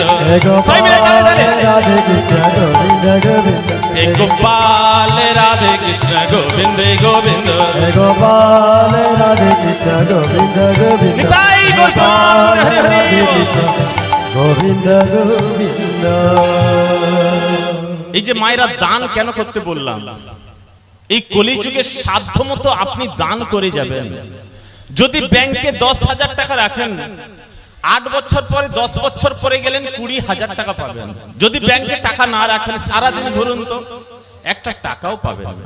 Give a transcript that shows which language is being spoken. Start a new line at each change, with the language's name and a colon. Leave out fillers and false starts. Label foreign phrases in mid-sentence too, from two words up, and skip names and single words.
Hindi: हे गोपाल राधे कृष्ण गोविंद गोविंद, हे गोपाल राधे कृष्ण गोविंद गोविंद, हे गोपाल राधे कृष्ण गोविंद गोविंद, निताई गोपाल हरे हरे गोविंद गोविंद।
Bangla: এই যে মায়েরা দান কেন করতে বললাম, এই কলিযুগে সাধ্যমতো আপনি দান করে যাবেন। যদি ব্যাংকে 10,000 টাকা রাখেন, 8 বছর পরে 10 বছর পরে গেলেন 20,000 টাকা পাবেন। যদি ব্যাংকে টাকা না রাখেন, সারাদিন ঘুরুন তো একটা টাকাও পাবেন না।